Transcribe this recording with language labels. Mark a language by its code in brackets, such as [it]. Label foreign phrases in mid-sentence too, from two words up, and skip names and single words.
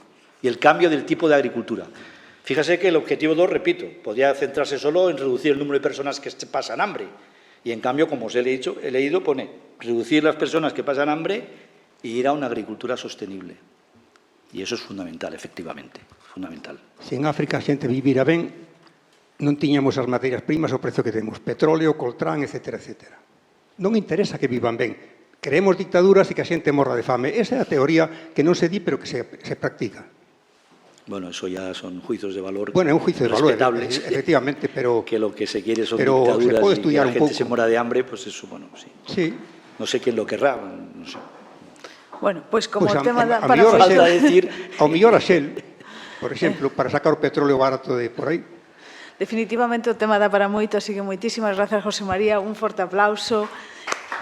[es] Y el cambio del tipo de agricultura. Fíjese que el objetivo 2, repito, podría centrarse solo en reducir el número de personas que pasan hambre. Y en cambio, como os he leído, pone reducir las personas que pasan hambre e ir a una agricultura sostenible. Y eso es fundamental, efectivamente, fundamental. [gl] Se en África a xente vivira ben, non tiñamos as materias primas ao precio que temos, petróleo, coltrán, etcétera, etcétera. Non interesa que vivan ben. Queremos dictaduras e que a xente morra de fame. Esa é a teoría que non se di, pero que se practica. [es] Bueno, eso ya son juicios de valor [gl] Bueno, é un [es] juicio de valor, respetables, efectivamente, pero... Que lo que se quiere son pero dictaduras se puede y que estudiar la un gente poco. se muera de hambre, pues eso, bueno, sí. Sí. No sé quién lo querrá, no sé. Bueno, pues como Pues el tema da a para [gl] mellor [es] Falta Shell, decir... [gl] ao mellor a Shell, por exemplo, para sacar o petróleo barato de por aí. definitivamente o tema dá para moito, así que moitísimas grazas, José María, un forte aplauso.